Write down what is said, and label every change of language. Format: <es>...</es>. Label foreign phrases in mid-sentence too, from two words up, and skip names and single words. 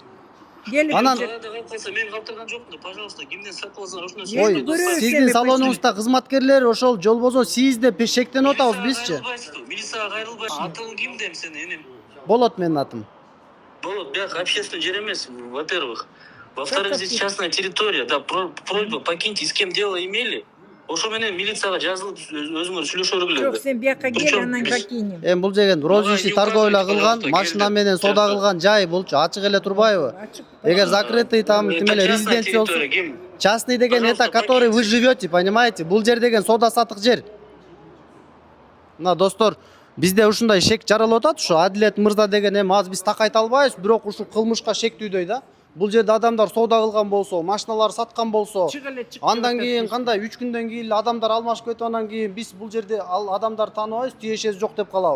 <ky>Келип Анан Мен калтырган жокмун, пожалуйста, кимден сатып алсаң ошондон ой, көрөбүз сиздин эми салонуңузда кызматкерлер ошол жол болсо сиз деп шектенип атабыз бизчи. Милицияга кайрылбайсың. Атың ким дейм сени, энем? Болот менин атым. Болот, бияк общественный жер эмес,</ky> <ru>во-первых. Во-вторых, здесь частная территория. Да, просьба, покиньте, с кем дело имели.</ru> <ky>Ошо менен милицияга жазылып өзүңөр сүйлөшө Жок, бергиле. сен бияка кел, анан покинем. Эми бул деген</ky> <ru>розничный торговля</ru> <ky>кылган, машина менен соода кылган жай булчу ачык эле турбайбы?</ky> <ru>Эгер закрытый там</ru> <ky>тим эле резиденция болсо,</ky> <ru>частный деген это, который вы живете, понимаете?</ru> <ky>Бул жер деген соода сатык жер. Мына достор, бизде ушундай шек жаралып атат, ушу Адилет мырза деген эми азыр биз так айта албайбыз, бирок ушул кылмышка шектүүдөй да. Бул жерде адамдар соода кылган болсо, машиналар саткан болсо, андан кийин кандай 3 күндөн кийин адамдар алмашып кетип, андан кийин биз бул жерде ал адамдар тааныбайбыз, тиешеси жок деп калабы.</ky>